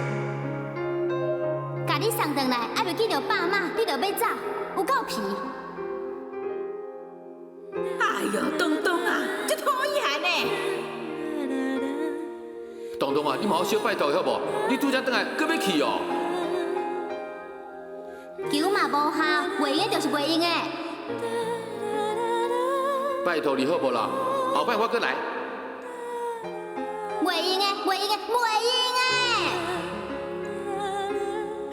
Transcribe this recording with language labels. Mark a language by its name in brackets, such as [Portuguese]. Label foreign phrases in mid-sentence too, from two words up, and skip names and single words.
[Min Nan Chinese] 甲你送转来，还袂记着爸妈，你就要走，有够皮！哎呦，东东啊，这讨厌呢！东东啊，你毛小拜托好无？你拄则转来，搁要去哦？求嘛无效，袂用就是袂用的。拜托你好无啦？后摆我搁来。袂用的，袂用的，袂用的。